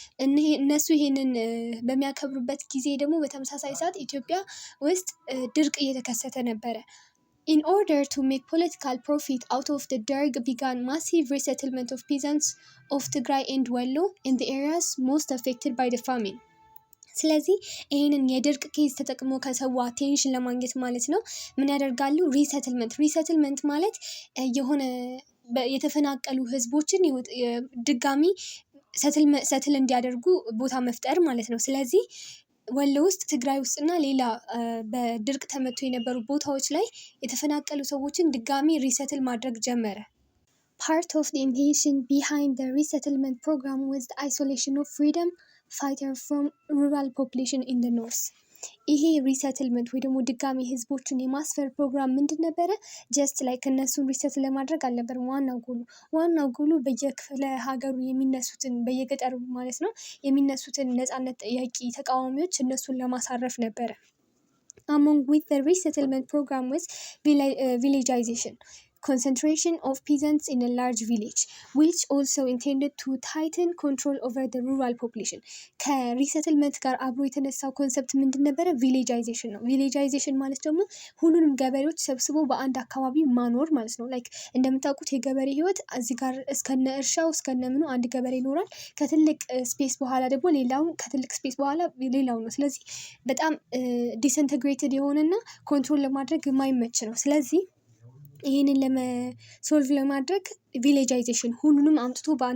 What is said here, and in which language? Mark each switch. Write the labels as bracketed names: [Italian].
[Amharic] እነሱ ይሄንን በሚያከብሩበት ጊዜ ደግሞ በተመሳሳይ ሰዓት ኢትዮጵያ ውስጥ ድርቅ እየተከሰተ ነበረ። [English] In order to make political profit out of the Derg began massive resettlement of peasants of Tigray and Wallo in the areas most affected by the famine. [Amharic] ስለዚህ ይሄንን የድርቅ ኬዝ ተጠቅሞ ከሰው አቴንሽን ለማግኘት ማለት ነው ምን ያደርጋሉ? ሪሰትልመንት ማለት የሆነ የተፈናቀሉ ህዝቦችን ድጋሚ ሰትል እንዲያደርጉ ቦታ መፍጠር ማለት ነው። ስለዚህ ወሎ ውስጥ ትግራይ ውስጥና ሌላ በድርቅ ተመቶ የነበሩ ቦታዎች ላይ የተፈናቀሉ ሰዎችን ድጋሚ ሪሰትል ማድረግ ጀመረ። [English] Part of the intention behind the resettlement program was the isolation of freedom fighter from rural population in the north. [Amharic] ይሄ ሪሰትልመንት ወይ ደግሞ ድጋሚ ህዝቦችን የማስፈር ፕሮግራም ምንድን ነበረ? ጀስት ላይ ከእነሱን ሪሰት ለማድረግ አልነበርም ዋናው ጎሉ በየክፍለ ሀገሩ የሚነሱትን በየገጠሩ ማለት ነው የሚነሱትን ነፃነት ጠያቂ ተቃዋሚዎች እነሱን ለማሳረፍ ነበረ። [English] Among with the resettlement program was villagization, concentration of peasants in a large village, which also intended to tighten control over the rural population. [Amharic] ከሪሰትልመንት ጋር አብሮ የተነሳው ኮንሰፕት ምንድን ነበረ? ቪሌጃይዜሽን ነው። ቪሌጃይዜሽን ማለት ደግሞ ሁሉንም ገበሬዎች ሰብስቦ በአንድ አካባቢ ማኖር ማለት ነው። ላይክ እንደምታውቁት የገበሬ ህይወት እዚህ ጋር እስከነ እርሻው እስከነ ምኑ አንድ ገበሬ ይኖራል። ከትልቅ ስፔስ በኋላ ደግሞ ሌላው ከትልቅ ስፔስ በኋላ ሌላው ነው። ስለዚህ በጣም ዲስኢንተግሬትድ የሆነና ኮንትሮል ለማድረግ የማይመች ነው። ስለዚህ ይህንን ሶልቭ ለማድረግ ቪሌጃይዜሽን ሁሉንም አምጥቶ